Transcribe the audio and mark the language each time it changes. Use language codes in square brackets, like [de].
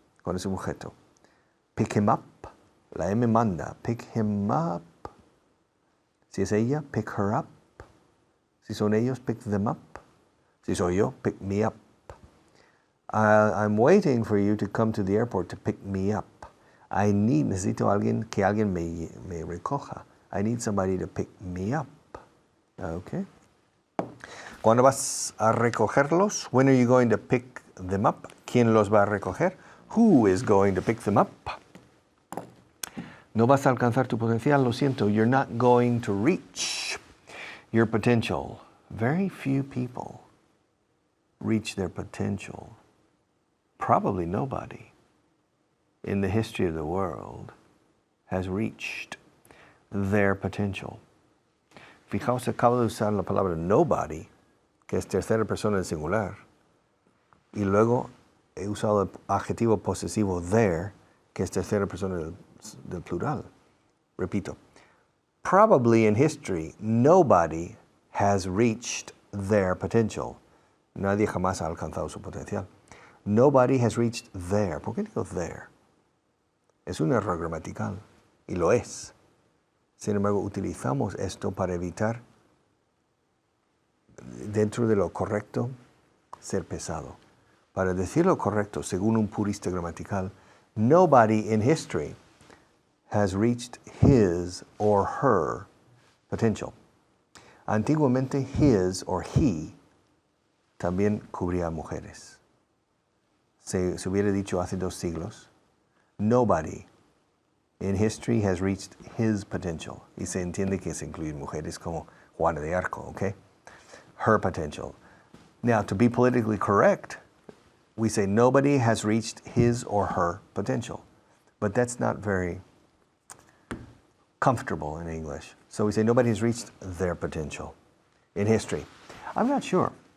[es] Con ese objeto. [en] Pick him up. [es] La M manda. [en] Pick him up. [es] Si es ella, [en] pick her up. [es] Si son ellos, [en] pick them up. [es] Si soy yo, [en] pick me up. I'm waiting for you to come to the airport to pick me up. [es] Necesito que alguien me recoja. [en] I need somebody to pick me up. Okay. [es] ¿Cuándo vas a recogerlos? [en] When are you going to pick them up? [es] ¿Quién los va a recoger? [en] Who is going to pick them up? [es] No vas a alcanzar tu potencial, lo siento. [en] You're not going to reach your potential. Very few people reach their potential. Probably nobody in the history of the world has reached their potential. [es] Fijaos, acabo de usar la palabra nobody, que es tercera persona en singular, y luego he usado el adjetivo posesivo there, que es tercera persona del plural. [en] Repito, probably in history, nobody has reached their potential. [es] Nadie jamás ha alcanzado su potencial. [en] Nobody has reached there. [es] ¿Por qué digo there? Es un error gramatical, y lo es. Sin embargo, utilizamos esto para evitar, dentro de lo correcto, ser pesado. Para decir lo correcto, según un purista gramatical, [en] nobody in history has reached his or her potential. [es] Antiguamente, his or he también cubría a mujeres. Se hubiera dicho hace 2 siglos, [en] nobody in history has reached his potential. [es] Y se entiende que se incluyen mujeres como Juana de Arco, okay? [en] Her potential. Now, to be politically correct, we say nobody has reached his or her potential. But that's not very comfortable in English. So we say nobody has reached their potential in history. I'm not sure.